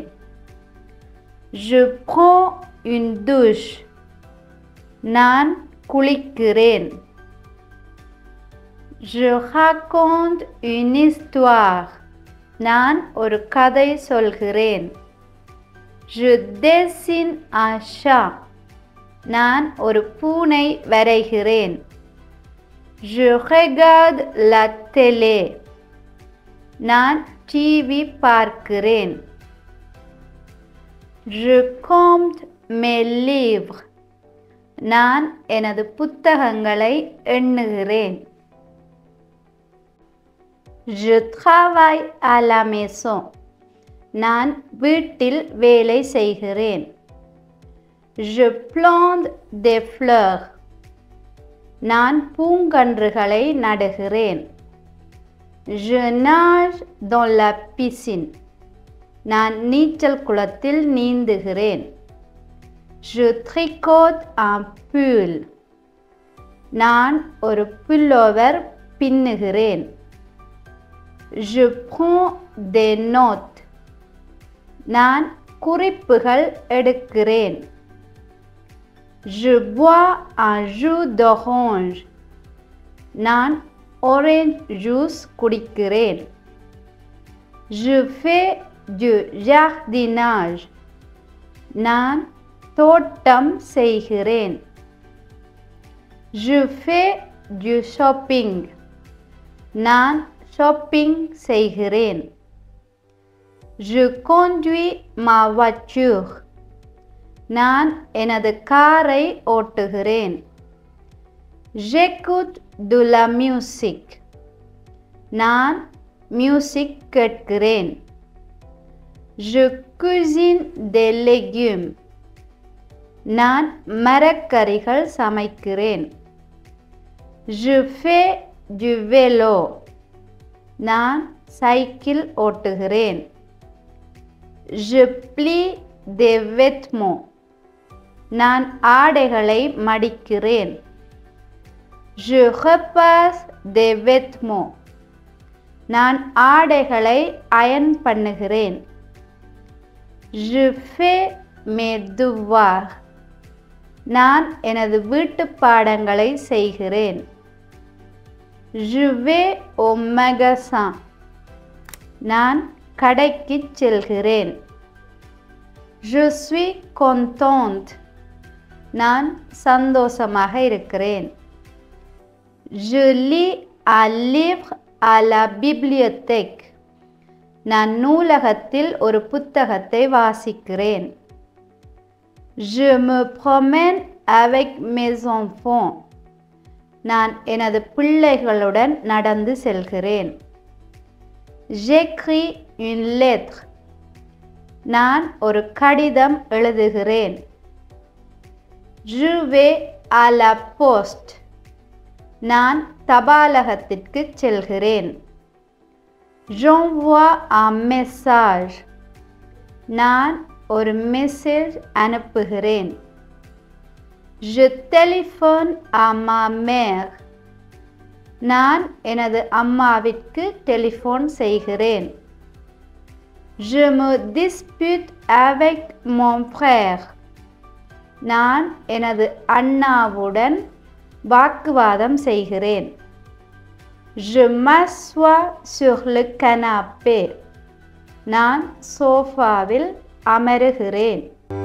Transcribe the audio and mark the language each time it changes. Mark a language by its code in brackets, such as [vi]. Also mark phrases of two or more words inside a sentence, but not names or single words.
[fr] Je prends une douche. [ta] நான் குளிக்கிறேன். [fr] Je raconte une histoire. [ta] நான் ஒரு கதை சொல்கிறேன். [fr] Je dessine un chat. [ta] நான் ஒரு பூனை வரைகிறேன். [fr] Je regarde la télé. [ta] நான் டிவி பார்க்கிறேன். [fr] Je compte mes livres. [ta] நான் எனது புத்தகங்களை எண்ணுகிறேன். [fr] Je travaille à la maison. [ta] நான் வீட்டில் வேலை செய்கிறேன். [fr] Je plante des fleurs. [ta] நான் பூங்கன்றுகளை நடுகிறேன். [fr] Je nage dans la piscine. [ta] நான் நீச்சல் குளத்தில் நீந்துகிறேன். [fr] Je tricote un pull. [ta] நான் ஒரு புல்லோவர் பின்னுகிறேன். [fr] Je prends des notes. [ta] நான் குறிப்புகள் எடுக்கிறேன். [fr] Je bois un jus d'orange. [ta] நான் [en] orange juice [ta] குடிக்கிறேன். [fr] Je fais du jardinage. [ta] நான் தோட்டம் செய்கிறேன். [fr] Je fais du shopping. [ta] நான் ஷாப்பிங் செய்கிறேன். [fr] Je conduis ma voiture. [ta] நான் எனது காரை ஓட்டுகிறேன். [fr] J'écoute de la musique. [ta] நான் மியூசிக் கேட்கிறேன். [fr] Je cuisine des légumes. [ta] நான் மரக்கறிகள் சமைக்கிறேன். [fr] Je fais du vélo. [ta] நான் சைக்கிள் ஓட்டுகிறேன். [fr] Je plie des vêtements. [ta] நான் ஆடைகளை மடிக்கிறேன். [fr] Je repasse des vêtements. [ta] நான் ஆடைகளை அயர்ன் பண்ணுகிறேன். [fr] Je fais mes devoirs. [ta] நான் எனது வீட்டுப் பாடங்களை செய்கிறேன். [fr] Je vais au magasin. [ta] நான் கடைக்குச் செல்கிறேன். [fr] Je suis contente. [ta] நான் சந்தோஷமாக இருக்கிறேன். [fr] Je lis un livre à la bibliothèque. [ta] நான் நூலகத்தில் ஒரு புத்தகத்தை வாசிக்கிறேன். [fr] Je me promène avec mes enfants. [ta] நான் எனது பிள்ளைகளுடன் நடந்து செல்கிறேன். [fr] J'écris une lettre. [ta] நான் ஒரு கடிதம் எழுதுகிறேன். [fr] Je vais à la poste. [ta] நான் தபாலகத்திற்கு செல்கிறேன். [fr] J'envoie un message. [ta] நான் ஒரு மெசேஜ் அனுப்புகிறேன். [fr] Je téléphone à ma mère. [ta] நான் எனது அம்மாவிற்கு டெலிஃபோன் செய்கிறேன். [fr] Je me dispute avec mon frère. [ta] நான் எனது அண்ணாவுடன் வாக்குவாதம் செய்கிறேன். [fr] Je m'assois sur le canapé. [ta] நான் சோஃபாவில் அமருகிறேன்.